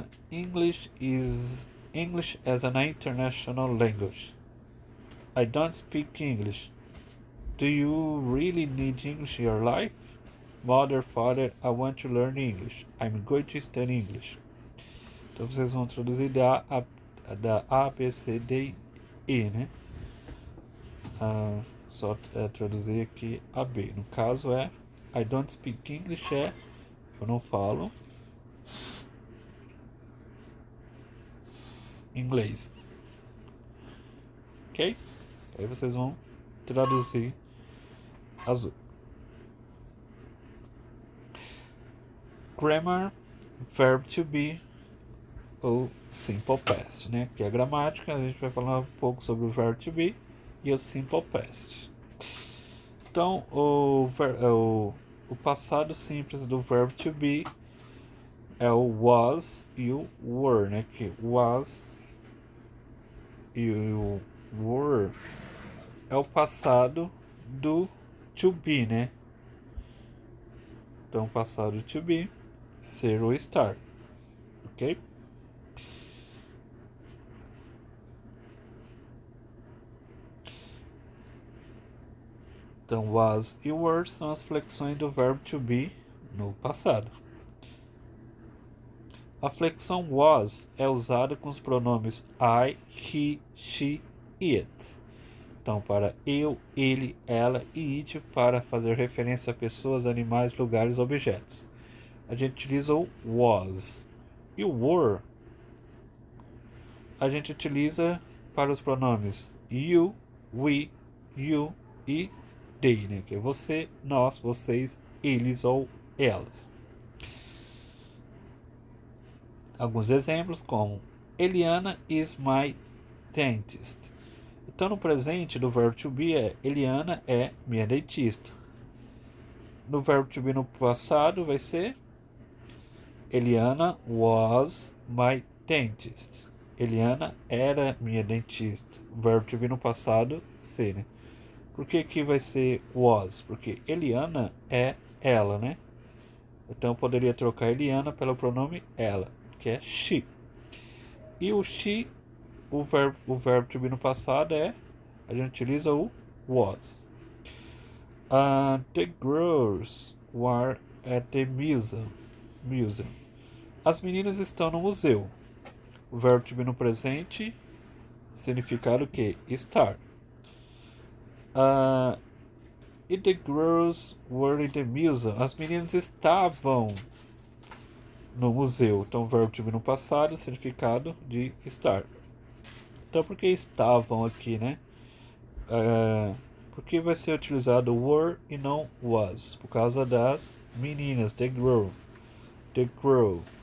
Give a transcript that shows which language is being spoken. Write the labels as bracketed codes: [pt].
[en] English as an international language. I don't speak English. Do you really need English in your life? Mother, father, I want to learn English. I'm going to study English. [pt] Então vocês vão traduzir da A, B, C, D, E, né? Só traduzir aqui a B. No caso é [en] I don't speak English, [pt] eu não falo inglês. Ok? Aí vocês vão traduzir azul. Grammar, verb to be ou simple past, né? Que é a gramática, a gente vai falar um pouco sobre o verb to be e o simple past. Então, o passado simples do verb to be é o was e o were, né? Que was e o were é o passado do to be, né? Então, passado to be, ser ou estar, ok? Então, was e were são as flexões do verbo to be no passado. A flexão was é usada com os pronomes I, he, she e it. Então, para eu, ele, ela e it para fazer referência a pessoas, animais, lugares, objetos. A gente utiliza o was. E o were a gente utiliza para os pronomes you, we, you e they, né? Que é você, nós, vocês, eles ou elas. Alguns exemplos como Eliana [en] is my dentist. [pt] Então, no presente, do verbo to be Eliana é minha dentista. No verbo to be no passado vai ser Eliana [en] was my dentist. [pt] Eliana era minha dentista. O verbo to be no passado, ser, né? Por que que vai ser was? Porque Eliana é ela, né? Então eu poderia trocar Eliana pelo pronome ela, que é she. E o she, o verbo to be no passado a gente utiliza o was. [en] The girls were at the museum. [pt] As meninas estão no museu. O verbo to be no presente, significado que estar. [en] And the girls were in the museum. [pt] As meninas estavam no museu. Então, verbo to be no passado, significado de estar. Então, por que estavam aqui, né? Por que vai ser utilizado were e não was? Por causa das meninas, [en] the girl. The girl.